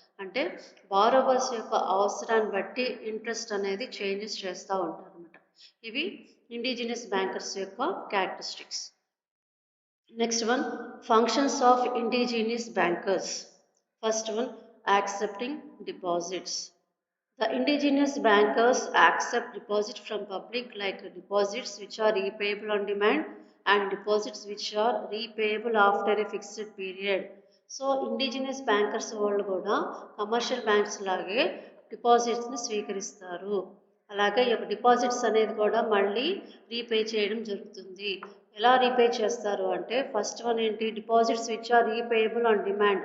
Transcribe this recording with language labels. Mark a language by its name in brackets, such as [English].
[Telugu] అంటే బారోవర్స్ యొక్క అవసరాన్ని బట్టి ఇంట్రెస్ట్ అనేది చేంజెస్ చేస్తూ ఉంటారు అనమాట. ఇవి ఇండిజినియస్ బ్యాంకర్స్ యొక్క characteristics. [English] Next one, functions of indigenous bankers. First one, accepting deposits. The indigenous bankers accept deposits from public, like deposits which are repayable on demand and deposits which are repayable after a fixed period. [Telugu] So indigenous bankers వాళ్ళు కూడా commercial banks లాగే డిపాజిట్స్ని స్వీకరిస్తారు. అలాగే ఈ యొక్క deposits అనేది కూడా మళ్ళీ రీపే చేయడం జరుగుతుంది. ఎలా రీపే చేస్తారు అంటే, ఫస్ట్ వన్ ఏంటి, [English] Deposits which are repayable on demand.